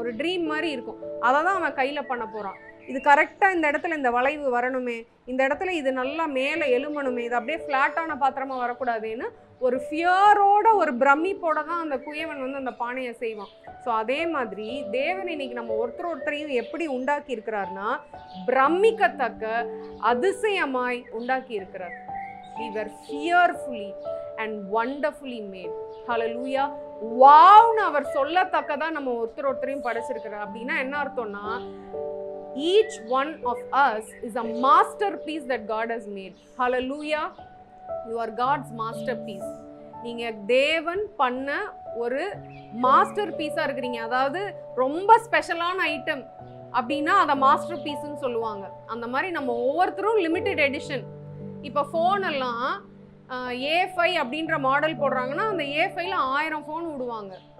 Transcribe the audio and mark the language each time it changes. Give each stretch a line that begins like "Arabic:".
Tamil: ஒரு ட்ரீம் மாதிரி இருக்கும். அதை தான் அவன் கையில பண்ண போறான். இது கரெக்டாக இந்த இடத்துல இந்த வளைவு வரணுமே, இந்த இடத்துல இது நல்லா மேலே எழுமணுமே, இது அப்படியே ஃப்ளாட்டான பாத்திரமா வரக்கூடாதுன்னு ஒரு ஃபியரோட, ஒரு பிரமிப்போட தான் அந்த குயவன் வந்து அந்த பானையை செய்வான். ஸோ அதே மாதிரி தேவன் இன்னைக்கு நம்ம ஒருத்தரையும் எப்படி உண்டாக்கி இருக்கிறார்னா, பிரமிக்கத்தக்க அதிசயமாய் உண்டாக்கி இருக்கிறார்.
English: We were fearfully and wonderfully made. Hallelujah.
Tamil: வாவ்னு அவர் சொல்லத்தக்கதா நம்ம ஒருத்தரையும் படைச்சிருக்கிறார். அப்படின்னா என்ன அர்த்தம்னா,
English: each one of us is a masterpiece that God has made. Hallelujah. You are God's masterpiece.
Tamil: நீங்க தேவன் பண்ண ஒரு மாஸ்டர் பீஸா இருக்கிறீங்க. அதாவது ரொம்ப ஸ்பெஷலான ஐட்டம். அப்படின்னா அதை மாஸ்டர் பீஸ்ன்னு சொல்லுவாங்க. அந்த மாதிரி நம்ம ஒவ்வொருத்தரும் லிமிட்டெட் எடிஷன். இப்போ ஃபோன் எல்லாம் A5 அப்படின்ற மாடல் போடுறாங்கன்னா அந்த A5ல 1000 ஃபோன் விடுவாங்க.